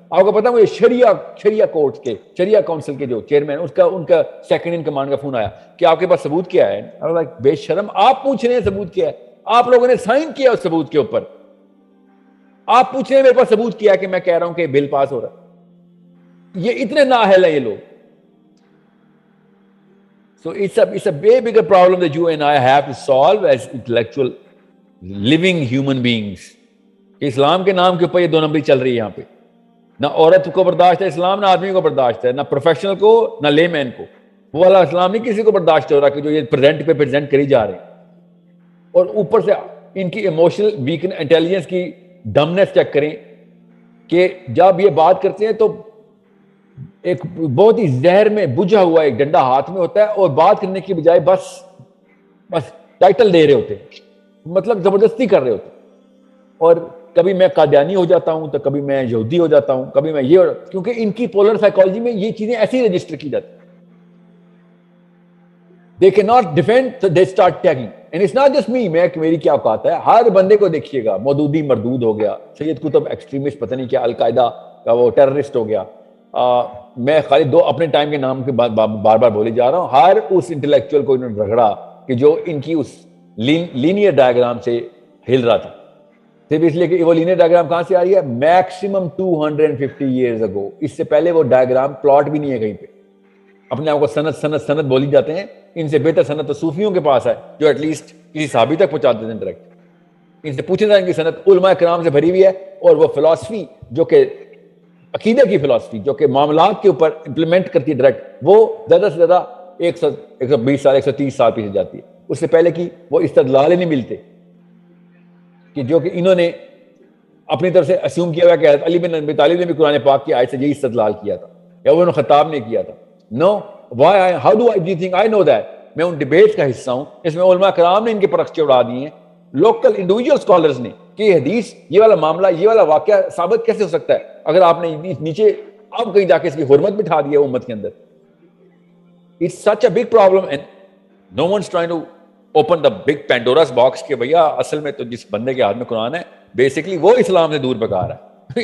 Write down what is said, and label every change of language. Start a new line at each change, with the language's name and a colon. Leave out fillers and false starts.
Urdu: آپ کو پتا مجھے شریعہ کورٹ کے شریعہ کونسل کے جو چیئرمین ان کا سیکنڈ ان کمانڈ کا فون آیا کہ آپ کے پاس ثبوت کیا ہے. بے شرم, آپ پوچھ رہے ہیں ثبوت کیا ہے؟ آپ لوگوں نے سائن کیا اس ثبوت کے اوپر, آپ پوچھ رہے ہیں میرے پاس ثبوت کیا کہ میں کہہ رہا ہوں کہ بل پاس ہو رہا ہے. یہ اتنے نااہل ہیں یہ لوگ.
English: So it's a way bigger problem that you and I have to solve as intellectual living human beings.
Urdu: اسلام کے نام کے اوپر یہ دو نمبری چل رہی ہے یہاں پہ. نہ عورت کو برداشت ہے اسلام, نہ آدمی کو برداشت ہے, نہ پروفیشنل کو نہ لے مین کو. وہ والا اسلام نہیں کسی کو برداشت ہو رہا کہ جو یہ پریزنٹ کری جا رہے ہیں. اور اوپر سے ان کی ایموشنل ویکنس, انٹیلیجنس کی ڈمنس چیک کریں کہ جب یہ بات کرتے ہیں تو ایک بہت ہی زہر میں بجھا ہوا ایک ڈنڈا ہاتھ میں ہوتا ہے اور بات کرنے کی بجائے بس ٹائٹل دے رہے ہوتے ہیں, مطلب زبردستی کر رہے ہوتے ہیں. اور کبھی میں قادیانی ہو جاتا ہوں تو کبھی میں یہودی ہو جاتا ہوں, کبھی میں یہ, کیونکہ ان کی پولر سائیکالوجی میں یہ چیزیں ایسی رجسٹر کی جاتی ہیں.
English: They cannot defend, so they start tagging. And it's not just me,
Urdu: میری کیا اوقات ہے, ہر بندے کو دیکھیے گا. مودودی مردود ہو گیا, سید قطب ایکسٹریمسٹ پتہ نہیں کیا, القاعدہ کا وہ ٹیررسٹ ہو گیا. میں خالی دو اپنے ٹائم کے نام کے بار بار بولی جا رہا ہوں. ہر اس انٹلیکچوئل کو انہوں نے رگڑا کہ جو ان کی اس لینئر ڈائیگرام سے ہل رہا تھا, صرف اس لیے کہ وہ لینئر ڈائیگرام کہاں سے آ رہی ہے, میکسیمم
English: 250 years ago.
Urdu: اس سے پہلے وہ ڈائیگرام پلاٹ بھی نہیں ہے کہیں پہ. اپنے آپ کو سند بولی جاتے ہیں. ان سے بہتر سند تو صوفیوں کے پاس ہے جو ایٹ لیسٹ کسی صحابی تک پہنچا دیتے ہیں ڈائریکٹ. ان سے پوچھیں ان کی سند علماء کرام سے بھری ہوئی ہے. اور وہ فلسفی جو کہ عقیدے کی فلسفی جو کہ معاملات کے اوپر امپلیمنٹ کرتی ہے ڈائریکٹ, وہ زیادہ سے زیادہ 120 سال 130 سال پیچھے جاتی ہے. اس سے پہلے کی وہ استدلال ہی نہیں ملتے کہ جو کہ انہوں نے اپنی طرف سے اسیوم کیا ہوا کہ حضرت علی بن ابی طالب نے بھی قرآن پاک کی آیت سے یہی استدلال کیا تھا یا وہ خطاب نے کیا تھا.
English: No, how do you think I know that?
Urdu: میں ان ڈیبیٹ کا حصہ ہوں. اس میں علماء کرام نے ان کے پرخچے اڑا دیے ہیں, لوکل انڈیویجول اسکالرز نے, کہ یہ حدیث, یہ والا معاملہ, یہ والا واقعہ ثابت کیسے ہو سکتا ہے اگر آپ نے نیچے اب کہیں جا کے اس کی حرمت بٹھا دی ہے امت کے اندر.
English: It's such a big problem and no one's trying to open the big Pandora's box
Urdu: کہ بھیا اصل میں تو جس بندے کے ہاتھ میں قرآن ہے بیسکلی وہ اسلام سے دور بھگا رہا ہے.